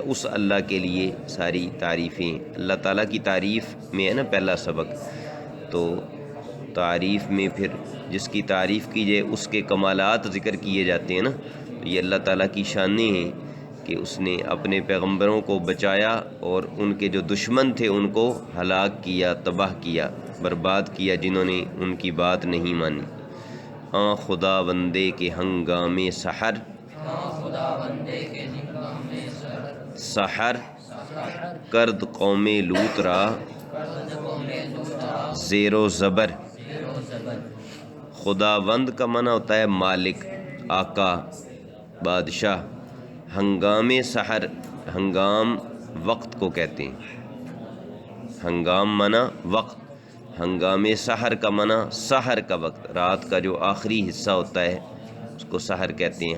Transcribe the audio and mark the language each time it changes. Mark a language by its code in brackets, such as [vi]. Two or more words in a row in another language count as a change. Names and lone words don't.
[ur] اس اللہ کے لیے ساری تعریفیں، اللہ تعالیٰ کی تعریف میں ہے نا پہلا سبق، تو تعریف میں پھر جس کی تعریف کی جائے اس کے کمالات ذکر کیے جاتے ہیں نا۔ یہ اللہ تعالیٰ کی شانیں ہیں کہ اس نے اپنے پیغمبروں کو بچایا اور ان کے جو دشمن تھے ان کو ہلاک کیا، تباہ کیا، برباد کیا، جنہوں نے ان کی بات نہیں مانی۔ [fa] آن خدا بندے کے ہنگام سحر، سحر کرد قوم لوط را زیر و زبر۔ [ur] خداوند کا معنی ہوتا ہے مالک، آقا، بادشاہ۔ [fa] ہنگام سحر، [ur] ہنگام وقت کو کہتے ہیں، ہنگام معنی وقت، [fa] ہنگام سحر [ur] کا معنی سحر کا وقت، رات کا جو آخری حصہ ہوتا ہے اس کو سحر کہتے ہیں۔